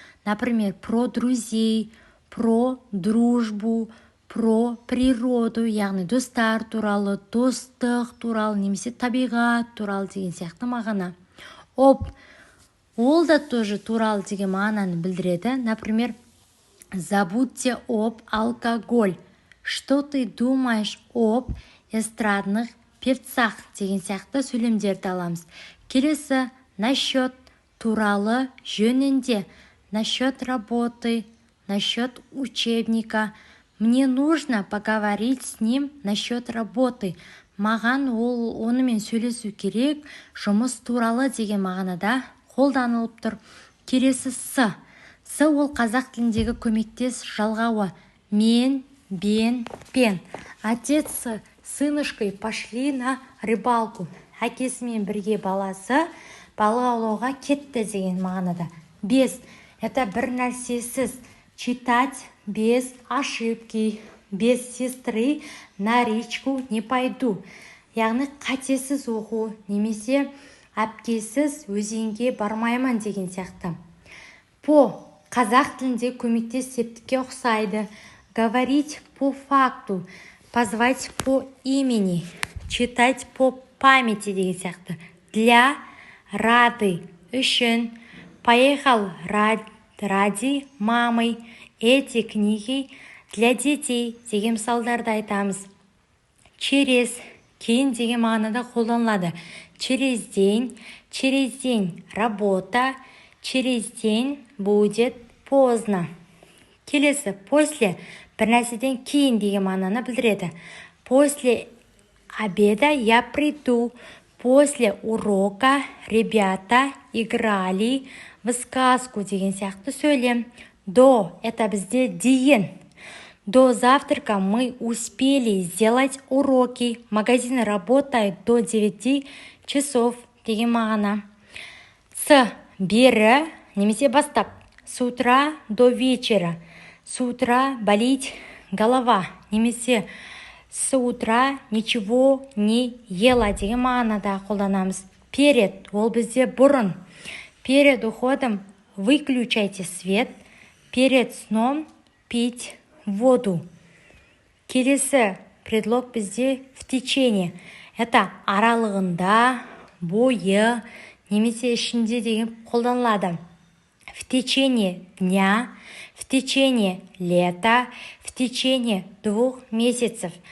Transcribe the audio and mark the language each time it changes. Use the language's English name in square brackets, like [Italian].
[Russian] Например, про друзей, про дружбу, про природу, [Kazakh] яғни достар туралы, достық туралы, немесе табиғат туралы деген сияқты мағына. Ол да тоже туралы деген мағынаны білдіреді. [Russian] Например, забудьте об алкоголь. Что ты думаешь об эстрадных певцах [Kazakh] деген сияқты сөйлемдерді аламыз. Келесі, насчет туралы жөнінде. [Russian] Насчет работы, насчет учебника. Мне нужно поговорить с ним насчет работы. [Kazakh] Маған онымен сөйлесу керек, жұмыс туралы деген мағынада қолданылып тұр. Келесі с ол қазақ тіліндегі көмектес жалғауы. Мен, бен, пен. [Russian] Отец с сынышкой пошли на рыбалку. [Kazakh] Әкесімен бірге баласы балық аулауға кетті деген мағынада. Без это бір нәрсесіз. [Russian] Читать без ошибки, без сестры на речку не пойду. [Kazakh] Яғни қатесіз оқу, немесе әпкесіз өзенге бармаймын деген сияқты. По Қазақ тілінде көмектес септікке ұқсайды. [Russian] Говорить по факту, позвать по имени, читать по памяти [Kazakh] деген сияқты. [Russian] Для, рады, үшін, поехал ради мамы, эти книги для детей [Kazakh] деген мысалдарды айтамыз. Через, кейін деген мағынада қолданылады. [Russian] Через день работа, через день будет поздно. [Kazakh] Келесі, после, бір нәрседен кейін деген мағынаны білдіреді. [Russian] После обеда я приду. После урока ребята играли в сказку [Kazakh] деген сияқты сөйлем. До, это бізде дейін. [Russian] До завтрака мы успели сделать уроки. Магазин работает до 9 часов [Kazakh] деген мағына. [Russian] С, [Kazakh] бері, немесе бастап. [Russian] С утра до вечера. С утра болит голова. Немесе с утра ничего не ела [Kazakh] деген мағынада қолданамыз. Перед, ол бізде бұрын. [Russian] Перед уходом выключайте свет. Перед сном пить воду. [Kazakh] Келесі предлог бізде [Russian] в течение. [Kazakh] Это аралығында, бойы, немесе ішінде деген қолданылады. [Russian] В течение дня, в течение лета, в течение 2 месяцев.